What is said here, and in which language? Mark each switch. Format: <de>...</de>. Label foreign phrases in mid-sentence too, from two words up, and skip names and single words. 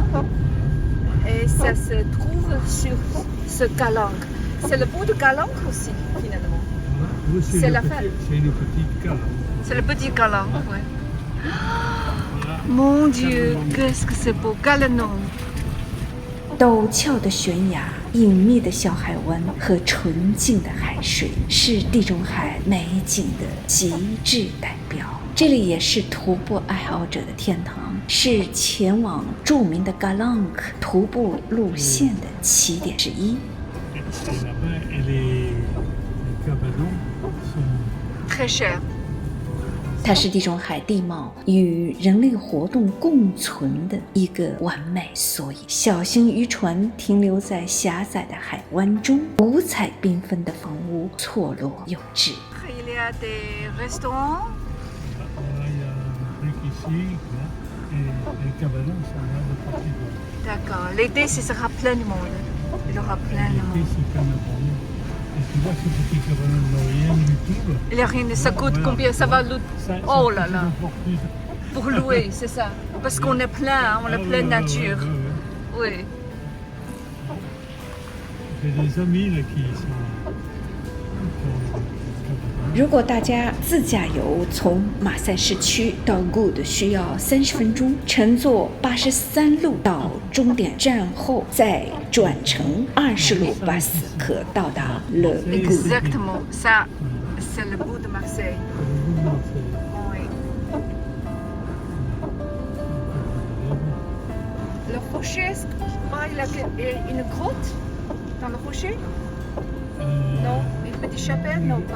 <fr>Et ça se trouve sur ce calanque. C'est le bout de calanque aussi, finalement. Oui, C'est la fin. C'est une petite cale. C'est le petit calanque, oui. Voilà. Mon Dieu, qu'est-ce que c'est beau. Galenon.</fr> <zh>陡峭的悬崖、隐秘的小海湾和纯净的海水，是地中海美景的极致代表。这里也是徒步爱好者的天堂，是前往著名的 Galanque 徒步路线的起点之一。</zh> <fr>Et là-bas, et les cabanons sont Très cher.</fr> <zh>它是地中海地貌与人类活动共存的一个完美缩影。小型渔船停留在狭窄的海湾中，五彩缤纷的房屋错落有致。</zh> <fr>Il y a des restaurants. Voilà, il y a un truc ici, là, et les cabanons sont là de partout. D'accord. L'été, ce sera plein de monde. Il y aura plein de L'été, monde. c'est plein de monde. Et tu vois, ces petits cabanons n'ont rien du tout. Là. Il y a rien. Ça coûte Voilà. combien? Ça va le... Ça Oh coûte là là. une fortune. Pour louer, c'est ça. Parce qu'on est plein, hein, on est Ah, plein de ouais, nature. ouais, ouais. Oui. J'ai des amis là qui sont.</fr> <zh>如果大家自驾游从马赛市区到 Good 需要30分钟，乘坐83路到终点站后，再转乘20路 bus 可到达 Le Good。</zh> <fr>Exactement. Ça, c'est le bout de Marseille. Oui. Le rocher, est-ce qu'il y a une grotte dans le rocher? Non. Une petite chapelle? Non, pas.</fr>